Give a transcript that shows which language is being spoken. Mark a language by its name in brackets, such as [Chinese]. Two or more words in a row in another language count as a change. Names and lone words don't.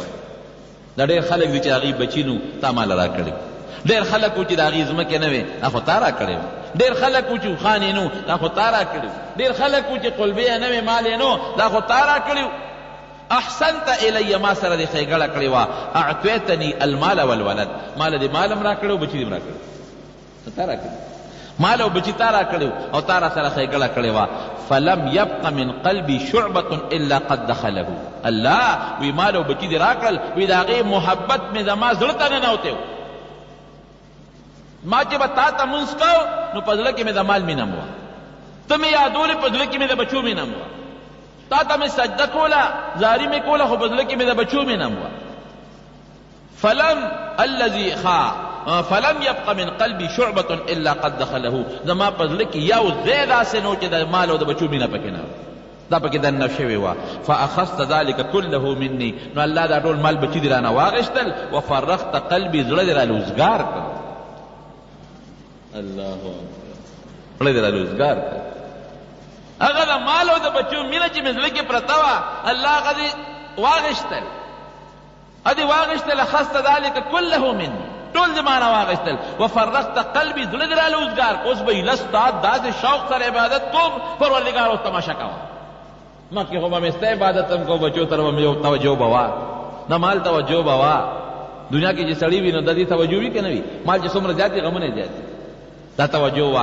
[Pashto] دا ډېر خلک دي چې هغې بچي نو تا ماله را کړي، ډېر خلک و چې د هغې ځمکې نه وې دا خو تا را کړې وه، ډېر خلک و چې اوښان یې نو دا خو تا را کړي وو، ډېر خلک و چې قلبې یې نه وې مال یې نو دا خو تا را کړي وو. [Arabic] احسنت الی، [Pashto] ما سره دې ښېګړه کړې وه. [Arabic] اعطیتني المال والولد، [Pashto] مال دې مال هم را کړی و، بچي دې هم را کړي، تا را کړي مال او بچي تا را کړي او تا را سره ښېګړه کړې وه. [Arabic] فلم يبق من قلبي شعبة الا قد دخله. [Pashto] الله وی مال او بچي دې راکړل، وی د هغې محبت مې زما زړه ته ننوتی و. ما چې به تا ته مونځ کو نو په زړه کې مې د مال مینه م وه، ته مې یادولې په زړه کې مې د بچو مینه م وه، تا ته مې سجده کوله، زاري مې کوله، خو په زړه کې مې د بچو مینه م وه. [Arabic] فلم يبق من قلبي شعبة الا قد دخله. [Pashto] زما په زړه کې یو ځای داسې نه و چې د مال او د بچو مینه پکې نه دا پکې دننه شوې وه. [Arabic] فاخذت ذلك كله مني، [Pashto] نو الله دا ټول مال بچي دې رانه واغېستل. [Arabic] وفرغت قلبي، [Pashto] زړه دې را لوزګار کړ. [Arabic] الله اکبر، [Pashto] زړه دې را لوزګار کړ. هغه د مال او د بچو مینه چې مې زړه کې پرته وه، الله هغه دې واغېستل، ادې واغېستل. [Arabic] اخذت ذلك كله مني، [Pashto] ټول زمانه واغېستل. [Arabic] وفرغت قلبي، [Pashto] زړه دې را لوزګار کړ. اوس به ایله ستا داسې شوق سره عبادت کوم، پروردګار اوس تماشه کوه. مخکې خو به مې ستا عبادت هم کو، بچو طرف مې توجه به وه، د مال توجه به وه. دنیا کې چې سړي وي نو د دې توجه وي که نه وي؟ مال چې څومره زیات وي غمونه یې زیات وي، دا توجه وه.